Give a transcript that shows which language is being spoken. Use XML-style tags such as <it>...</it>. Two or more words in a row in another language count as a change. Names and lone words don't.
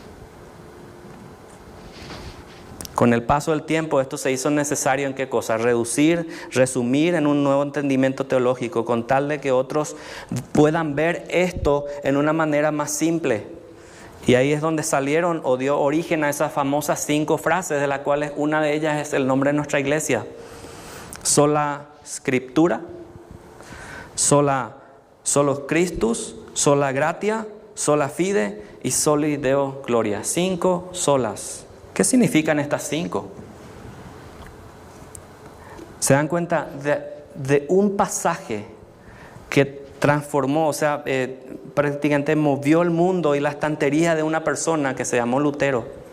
<es>Con el paso del tiempo esto se hizo necesario ¿en qué cosa? Reducir, resumir en un nuevo entendimiento teológico con tal de que otros puedan ver esto en una manera más simple. Y ahí es donde salieron o dio origen a esas famosas 5 frases, de las cuales una de ellas es el nombre de nuestra iglesia.</es> <la>Sola Scriptura, Solo Christus, Sola Gratia, Sola Fide y Soli Deo Gloria.</la> <es>5 solas. ¿Qué significan estas 5? ¿Se dan cuenta de un pasaje que transformó, o sea, prácticamente movió el mundo y la estantería de una persona que se llamó Lutero?</es>